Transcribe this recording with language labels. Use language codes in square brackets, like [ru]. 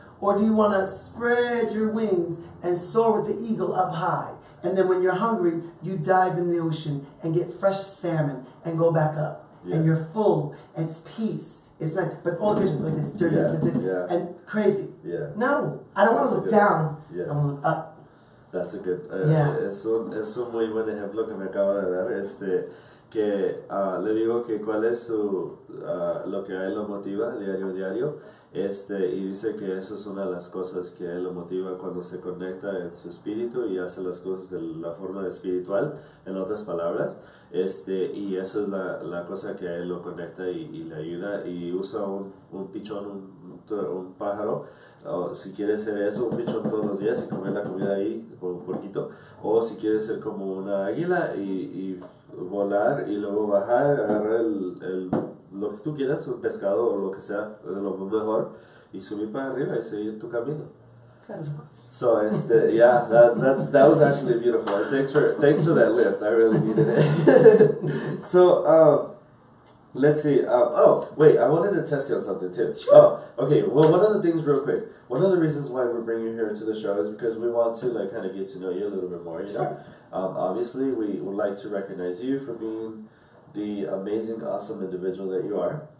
[en] Or do you want to spread your wings and soar with the eagle up high? And then when you're hungry, you dive in the ocean and get fresh salmon and go back up. Yeah. And you're full. And it's peace. It's nice. But all pigeons like this, dirty, and crazy. Yeah. No, I don't want to look down. Yeah. I want to look up. That's a good. Yeah. [es] Es un muy buen ejemplo que me acaba de dar. que le digo que cuál es lo que a él lo motiva diario, y dice que eso es una de las cosas que a él lo motiva cuando se conecta en su espíritu y hace las cosas de la forma espiritual, en otras palabras, y eso es la cosa que a él lo conecta y le ayuda, y usa un pichón, un pájaro, o si quiere ser eso, un pichón todos los días y comer la comida ahí con un poquito, o si quiere ser como una águila y volar y luego bajar, agarrar lo que tú quieras, un pescado o lo que sea, lo mejor, y subir para arriba y seguir tu camino. [en] So yeah, that was actually beautiful. Thanks for that lift. I really needed it. So let's see. Oh wait, I wanted to test you on something too. Sure. Oh, okay. Well, one of the things, real quick. One of the reasons why we're bringing you here to the show is because we want to kind of get to know you a little bit more. You know, obviously we would like to recognize you for being the amazing, awesome individual that you are.